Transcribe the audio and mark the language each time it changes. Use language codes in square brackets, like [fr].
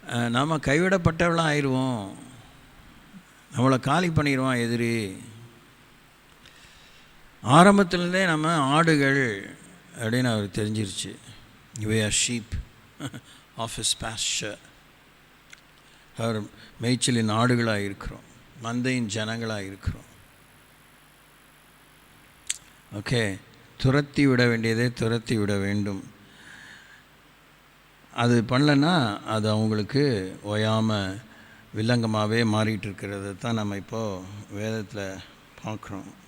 [ta] நாம் கைவிடப்பட்டவளாக ஆயிடுவோம், நம்மளை காலி பண்ணிடுவான் எதிரி. ஆரம்பத்துலேருந்தே நம்ம ஆடுகள் அப்படின்னு அவர் தெரிஞ்சிருச்சு. [en] we are sheep of his pasture. [ta] அவர் மேய்ச்சலின் ஆடுகளாக இருக்கிறோம், மந்தையின் ஜனங்களாக இருக்கிறோம். ஓகே, துரத்தி விட வேண்டியதை துரத்தி விட வேண்டும். அது பண்ணலன்னா அது அவங்களுக்கு ஓயாமல் வில்லங்கமாகவே மாறிட்டு இருக்கிறத தான் நம்ம இப்போது வேதத்தில் பார்க்குறோம்.